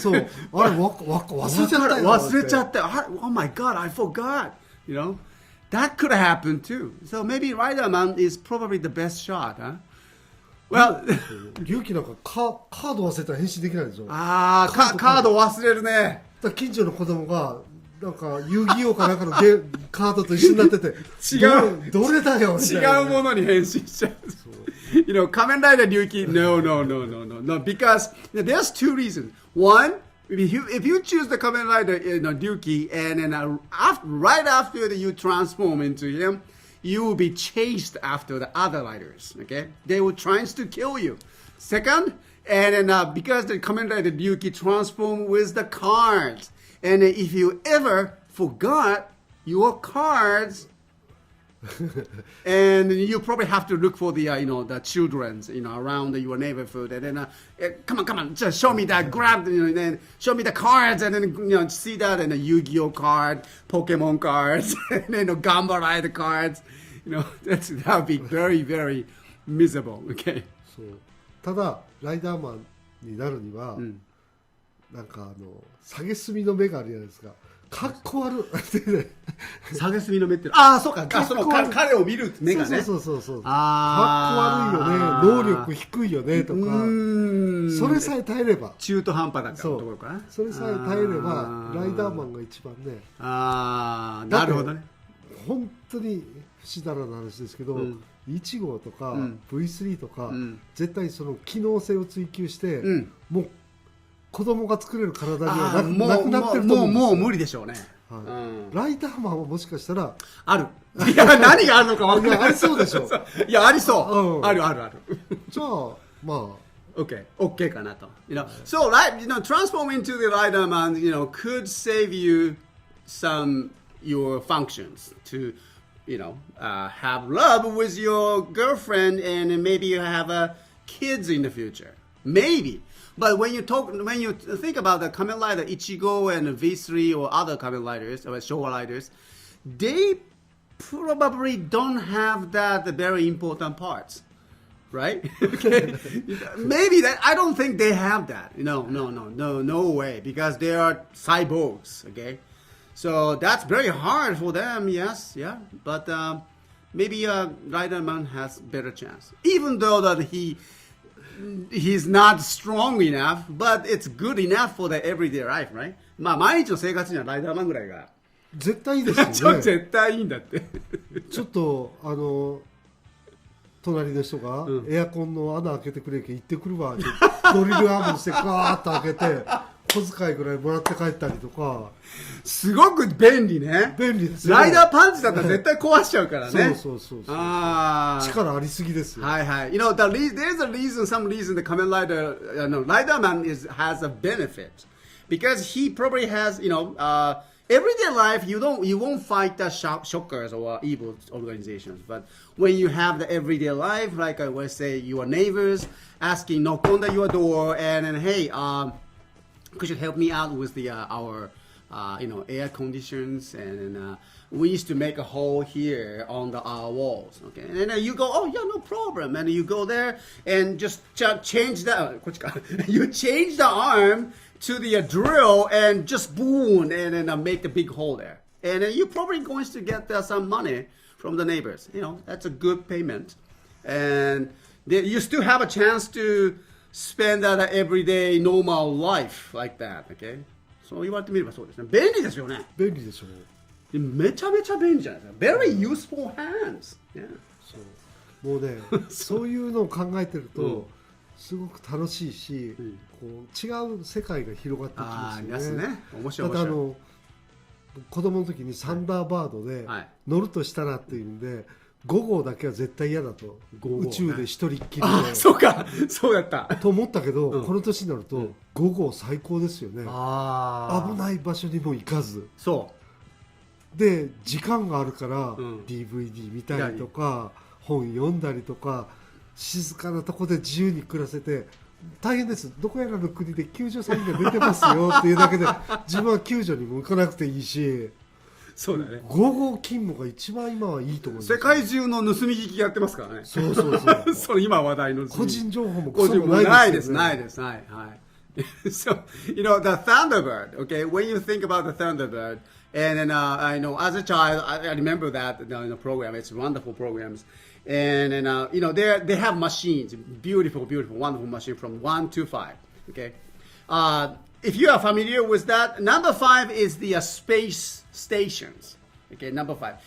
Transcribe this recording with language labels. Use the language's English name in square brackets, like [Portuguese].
[Japanese] そうあれ忘れちゃったよ [English] Oh my god, I forgot. That could happen too. So maybe Rider Man is probably the best shot, huh? Well, [Japanese] 勇気なんかカード忘れたら変身できないでしょカード忘れるねだ近所の子供がなんか遊戯王かなんかのカードと一緒になっててどれだよみたいな違うものに変身しちゃう [English] Kamen Rider Ryuki, no, because there's two reasons. One, if you choose the Kamen Rider Ryuki and then right after you transform into him, you will be chased after the other riders, okay? They will try to kill you. Second, and then because the Kamen Rider Ryuki transform with the cards, and if you ever forgot your cards, and you probably have to look for the the children's around your neighborhood and then come on just show me that grab and then show me the cards and then see that and the Yu-Gi-Oh card Pokemon cards and then Gamba Rider cards that would be very very miserable. Okay. [Japanese] そうただライダーマンになるには、なんか下げすみの目があるじゃないですかかっこ悪い下げすみの目ってそうかその彼を見る目がねそうかっこ悪いよね能力低いよねとかそれさえ耐えれば中途半端だからところかなそれさえ耐えればライダーマンが一番ねなるほどね本当に不思議な話ですけど、1号とか、V3 とか、絶対その機能性を追求して、もう子供が作れる体にはなくなってると思うんですよ。もう無理でしょうね、ライダーマンはもしかしたらあるいや何があるのか分からないありそうでしょいやありそう、あるじゃあまあ Okay かなと [English] So transform into the Rider Man could save you some your functions to have love with your girlfriend and maybe you have kids in the future maybe. But when you think about the Kamen Rider Ichigo and V3 or other Kamen Riders or Showa Riders, they probably don't have that very important parts. right? Okay, maybe that. I don't think they have that. No way, because they are cyborgs. Okay, so that's very hard for them. Yes, yeah, but maybe Riderman has better chance, even though that he's not strong enough, but it's good enough for the everyday life, right? [Japanese] まあ毎日の生活にはライダーマンぐらいが絶対いいですよね。絶対いいんだって。ちょっと隣の人がエアコンの穴開けてくれけ行ってくるわってドリルアームにしてガーッと開けて小遣いぐらいもらって帰ったりとか。すごく便利ね。便利ですよ。ライダーパンチだったら絶対壊しちゃうからね。そう。力ありすぎですよ。はいはい。 [English] there's a reason, some reason the Kamen Rider, Riderman has a benefit. Because he probably has, everyday life, you won't fight the shockers or evil organizations. But when you have the everyday life, like I would say, your neighbors asking, knock on your door, and then, hey, could you help me out with our air conditions? And then we used to make a hole here on our walls. Okay, and then you go, oh yeah, no problem. And you go there and just change you change the arm to the drill and just boom, and then make a big hole there. And then you're probably going to get some money from the neighbors. That's a good payment. And you still have a chance to spend that everyday normal life like that. Okay? [Japanese] そう言われてみればそうですね。便利ですよね。便利でしょう。めちゃめちゃ便利じゃないですか。 [English] Very useful hands. Yeah. [Japanese] そう。もうね、そういうのを考えてると、すごく楽しいし、こう違う世界が広がってきますよね。面白い。また子供の時にサンダーバードで乗るとしたらっていうんで、5号だけは絶対嫌だと。宇宙で一人っきりで。そうか、そうだった。と思ったけど、この年になると5号最高ですよね。危ない場所にも行かず。そう。で時間があるから、DVD 見たりとか本読んだりとか。静かなとこで自由に暮らせて大変です。どこやらの国で救助詐欺が出てますよっていうだけで自分は救助にも行かなくていいし、そうだね。午後勤務が一番今はいいと思います。世界中の盗み聞きやってますからね。そうそれ今話題の個人情報もクソもないですよね。ないです。はい。 [English] So the Thunderbird. Okay, when you think about the Thunderbird, and then I know as a child I remember that program. It's wonderful programs. And then they have machines, beautiful, wonderful machine from 1 to 5. Okay, if you are familiar with that, number 5 is the space stations. Okay, number 5.